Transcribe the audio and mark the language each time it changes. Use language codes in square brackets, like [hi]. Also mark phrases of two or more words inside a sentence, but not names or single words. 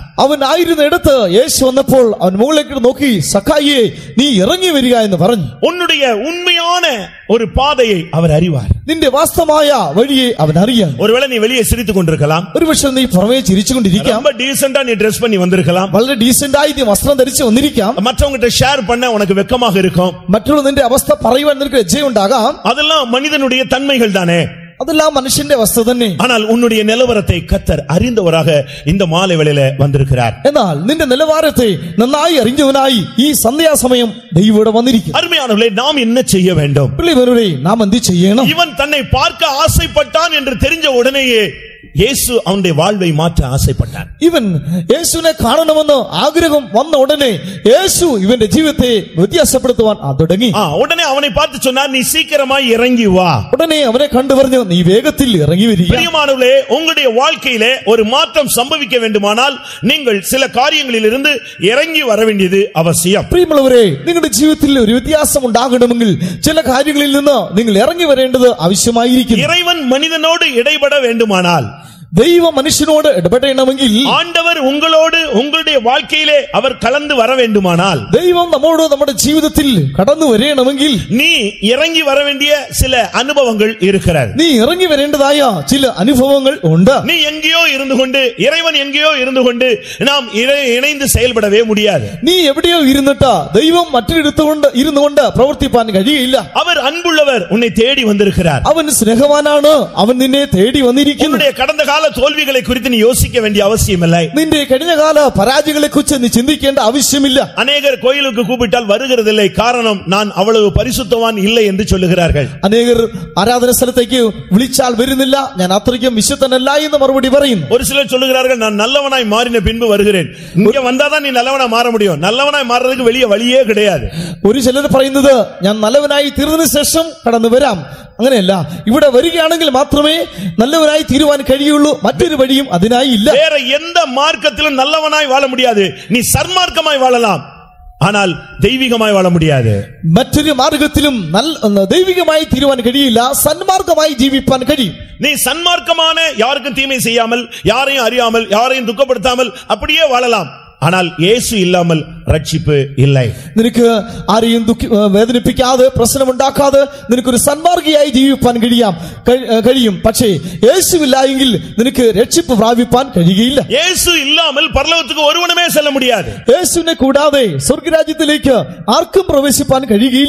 [ml] അവൻ ആയിരുന്ന ഇടത്ത് യേശു വന്നപ്പോൾ അവൻ മുകളിലേക്ക് നോക്കി, സഖായിയെ നീ ഇറങ്ങി വരിക എന്ന് പറഞ്ഞു. [ta] உன்னுடைய உண்மையான ஒரு பாதையை அவர் அறிவார். [ml] നിന്റെ വാസ്തവമായ വഴിയെ അവൻ അറിയാം. [ta] ஒருவேளை நீ வெளியே சிரித்துக் கொண்டிருக்கலாம், [ml] ഒരുപക്ഷെ നീ പുറമേ ചിരിച്ചുകൊണ്ടിരിക്കാം, [ta] ரொம்ப டீசென்ட்டா நீ ட்ரெஸ் பண்ணி வந்திருக்கலாம், [ml] വളരെ ഡീസന്റ് ആയി നീ വസ്ത്രം ധരിച്ച് വന്നിരിക്കാം, [ta] மற்றவங்கிட்ட ஷேர் பண்ண உனக்கு வெட்கமாக இருக்கும், [ml] മറ്റുള്ള നിന്റെ അവസ്ഥ പറയുവാൻ നിനക്ക് ലജ്ജയുണ്ടാകാം. [ta] அதெல்லாம் மனிதனுடைய தன்மைகள் தானே. [ml] അതെല്ലാം മനുഷ്യന്റെ അവസ്ഥ തന്നെ. [ta] ஆனால் உன்னுடைய நிலவரத்தை கர்த்தர் அறிந்தவராக இந்த மாலை வேளையில வந்திருக்கிறார். [ml] എന്നാൽ നിന്റെ നിലവാരത്തെ നന്നായി അറിഞ്ഞവനായി ഈ സന്ധ്യാസമയം ദൈവം ഇവിടെ വന്നിരിക്കുന്നു. [ta] அருமையானவர்களே, நாம் என்ன செய்ய வேண்டும்? பிள்ளைகளே, நாம் [ml] എന്ത് ചെയ്യണം? [ta] இவன் தன்னை பார்க்க ஆசைப்பட்டான் என்று தெரிஞ்ச உடனேயே இயேசு அவனுடைய வாழ்வை மாற்ற ஆசைப்பட்டார். [ml] ഇവൻ യേശുവിനെ കാണണമെന്ന് ആഗ്രഹം വന്ന ഉടനെ യേശു ഇവന്റെ ജീവിതത്തെ വ്യത്യാസപ്പെടുത്തുവാൻ തുടങ്ങി. [ta] உடனே அவனை பார்த்து சொன்னார், நீ சீக்கிரமாய் இறங்கி வா. [ml] ഉടനെ അവനെ കണ്ടു പറഞ്ഞു, നീ വേഗത്തിൽ ഇറങ്ങി വരിക. [ta] பிரியமானவர்களே, உங்களுடைய வாழ்க்கையிலே ஒரு மாற்றம் சம்பவிக்க வேண்டுமானால் நீங்கள் சில காரியங்களில் இருந்து இறங்கி வர வேண்டியது அவசியம். [ml] പ്രിയമുള്ളവരെ, നിങ്ങളുടെ ജീവിതത്തിൽ ഒരു വ്യത്യാസം ഉണ്ടാകണമെങ്കിൽ ചില കാര്യങ്ങളിൽ നിന്ന് നിങ്ങൾ ഇറങ്ങി വരേണ്ടത് ആവശ്യമായിരിക്കും. [ta] இறைவன் மனிதனோடு இடைபட வேண்டுமானால், [ml] ദൈവം മനുഷ്യനോട് ഇടപെടണമെങ്കിൽ, [ta] ஆண்டவர் உங்களோடு உங்களுடைய வாழ்க்கையிலே அவர் கலந்து வர வேண்டுமானால், [ml] ദൈവം നമ്മോട് നമ്മുടെ ജീവിതത്തിൽ കടന്നു വരണമെങ്കിൽ [ta] நீ இறங்கி வர வேண்டிய சில அனுபவங்கள் இருக்கிறது. [ml] നീ ഇറങ്ങി വരേണ്ടതായ ചില അനുഭവങ്ങൾ ഉണ്ട്. [ta] நீ எங்கேயோ இருந்து கொண்டு, இறைவன் எங்கேயோ இருந்து கொண்டு நாம் இணைந்து செயல்படவே முடியாது. [ml] നീ എവിടെയോ ഇരുന്നിട്ട് ദൈവം മറ്റൊരിടത്തുകൊണ്ട് ഇരുന്നുകൊണ്ട് പ്രവർത്തിപ്പാൻ കഴിയില്ല. [ta] அவர் அன்புள்ளவர், உன்னை தேடி வந்திருக்கிறார். [ml] അവൻ സ്നേഹവാനാണ്, അവൻ നിന്നെ തേടി വന്നിരിക്കുന്നു. [ta] உன்னுடைய கடந்த கால தோல்விகளை குறித்து நீ யோசிக்க வேண்டிய அவசியம் இல்லை. [ml] നിന്റെ കഴിഞ്ഞകാല പരാജയങ്ങളെ കുറിച്ച് നീ ചിന്തിക്കേണ്ട ആവശ്യമില്ല. [ta] அநேகர் கோயிலுக்கு கூப்பிட்டால் வருகிறதில்லை, காரணம் நான் அவ்வளவு பரிசுத்தவான் இல்லை என்று சொல்லுகிறார்கள். [ml] അനേകർ ആരാധന സ്ഥലത്തേക്ക് വിളിച്ചാൽ വരുന്നില്ല, ഞാൻ അത്രയ്ക്കും വിശുദ്ധനല്ല എന്ന് മറുപടി പറയുന്നു. [ta] ஒரு சிலர் சொல்லுகிறார்கள், நான் நல்லவனாய் மாறின பின்பு வருகிறேன். இங்க வந்தாதான் நீ நல்லவனாய் மாற முடியும். நல்லவனாய் மாறுறதுக்கு வெளியே வழியே கிடையாது. [ml] ഒരു ചിലർ പറയുന്നത്, ഞാൻ നല്ലവനായി തീർന്നതിന് ശേഷം കടന്നു വരാം. അങ്ങനെയല്ല, ഇവിടെ വരികയാണെങ്കിൽ മാത്രമേ നല്ലവനായി തീരുവാൻ കഴിയുള്ളൂ, മറ്റൊരു വഴിയും അതിനായി ഇല്ല. [ta] வேற எந்த மார்க்கத்திலும் நல்லவனாய் வாழ முடியாது. நீ சன்மார்க்கமாய் வாழலாம், ஆனால் தெய்வீகமாய் வாழ முடியாது. [ml] മറ്റൊരു മാർഗത്തിലും ദൈവികമായി തീരുവാൻ കഴിയില്ല, സന്മാർഗമായി ജീവിപ്പാൻ കഴിയും. [ta] நீ சன்மார்க்கமான யாருக்கும் தீமை செய்யாமல், யாரையும் அறியாமல், யாரையும் துக்கப்படுத்தாமல் அப்படியே வாழலாம். ஆனால் இயேசு இல்லாமல் ரட்சிப்பு இல்லை. [ml] നിനക്ക് ആരെയും വേദനിപ്പിക്കാതെ, പ്രശ്നമുണ്ടാക്കാതെ നിനക്കൊരു സന്മാർഗിയായി ജീവിപ്പാൻ കഴിയും. പക്ഷേ യേശുവില്ല എങ്കിൽ നിനക്ക് രക്ഷിപ്പ് പ്രാപിപ്പാൻ കഴിയുകയില്ല. [ta] இயேசு இல்லாமல் பரலோகத்துக்கு ஒருவனுமே செல்ல முடியாது. [ml] യേശുവിനെ കൂടാതെ സ്വർഗ്ഗരാജ്യത്തിലേക്ക് ആർക്കും പ്രവേശിപ്പാൻ കഴിയുകയില്ല.